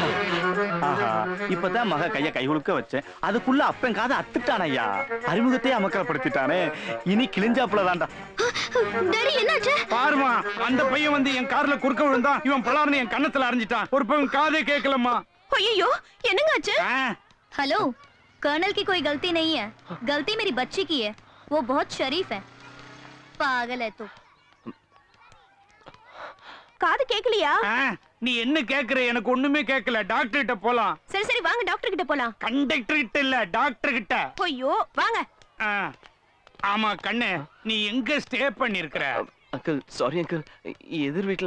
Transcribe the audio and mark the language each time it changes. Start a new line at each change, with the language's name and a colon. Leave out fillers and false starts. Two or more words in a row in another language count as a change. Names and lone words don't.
Tamil: ஆஹா, இப்பதான் மக கைய கை உழுக்க வச்சேன், அதுக்குள்ள அப்பன் காதை அத்துட்டான் ஐயா. அறிமுகத்தையே அமக்கலப்படுத்திட்டானே, இனி கிழிஞ்சாப்புல தான்டா. டாடி என்னாச்சு? பாருமா, அந்த பையன் வந்து என் கார்ல குறுக்க விழுந்தான். இவன் பலார்னு என் கண்ணத்துல அரைஞ்சிட்டான். ஒரு பையன் காதே கேட்கலம்மா. ஐயோ என்னங்க ஆச்சு? ஆ,
Hindi: हेलो, कर्नल की कोई गलती नहीं है, गलती मेरी बच्ची की है, वो बहुत शरीफ है, पागल है तू।
Tamil: காது கேக்கலையா? ஆ, நீ என்ன கேக்குற? எனக்கு ஒண்ணுமே கேட்கல. டாக்டர் கிட்ட போலாம். சரி சரி வாங்க டாக்டர் கிட்ட போலாம். கண்டக்டர் கிட்ட இல்ல, டாக்டர் கிட்ட. ஐயோ வாங்க. ஆ, ஆமா கண்ணு, நீ எங்க ஸ்டே பண்ணிருக்கிற? அங்கிள் சாரி அங்கிள், எதிர் வீட்ல.